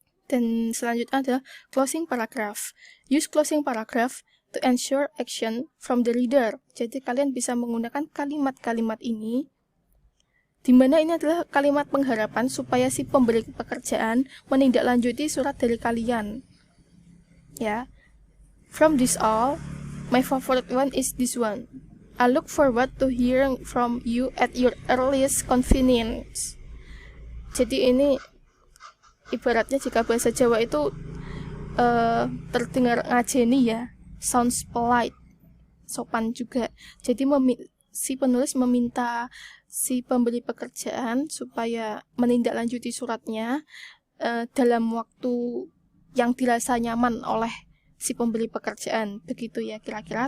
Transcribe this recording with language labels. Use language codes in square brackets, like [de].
[id] Dan selanjutnya adalah closing paragraph. [en] Use closing paragraph to ensure action from the reader. [id] Jadi kalian bisa menggunakan kalimat-kalimat ini, di mana ini adalah kalimat pengharapan supaya si pemberi pekerjaan menindaklanjuti surat dari kalian. Ya. [en] From this all, my favorite one is this one. I look forward to hearing from you at your earliest convenience. [id] Jadi ini ibaratnya jika bahasa Jawa itu terdengar ngajeni ya, [en] sounds polite, [id] sopan juga. Jadi si penulis meminta si pemberi pekerjaan supaya menindaklanjuti suratnya dalam waktu yang dirasa nyaman oleh si pemberi pekerjaan, begitu ya kira-kira.